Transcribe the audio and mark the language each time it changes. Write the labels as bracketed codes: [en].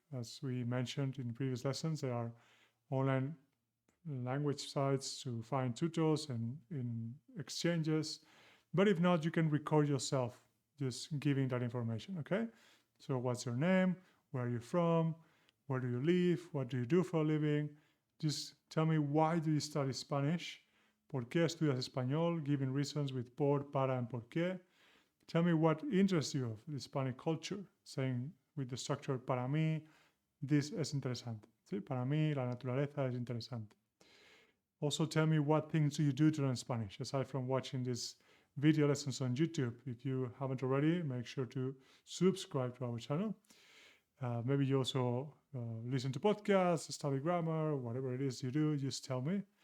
[en] As we mentioned in previous lessons, there are online language sites to find tutors and in exchanges. But if not, you can record yourself just giving that information, okay? So what's your name? Where are you from? Where do you live? What do you do for a living? Just tell me, why do you study Spanish? [es] ¿Por qué estudias español? [en] Giving reasons with por, para, and por qué. Tell me what interests you of the Hispanic culture, saying with the structure, [es] para mí, [en] this [es] es interesante. [en] ¿Sí? [es] Para mí, la naturaleza es interesante. [en] Also tell me what things do you do to learn Spanish, aside from watching these video lessons on YouTube. If you haven't already, make sure to subscribe to our channel. Maybe you also listen to podcasts, study grammar, whatever it is you do, just tell me.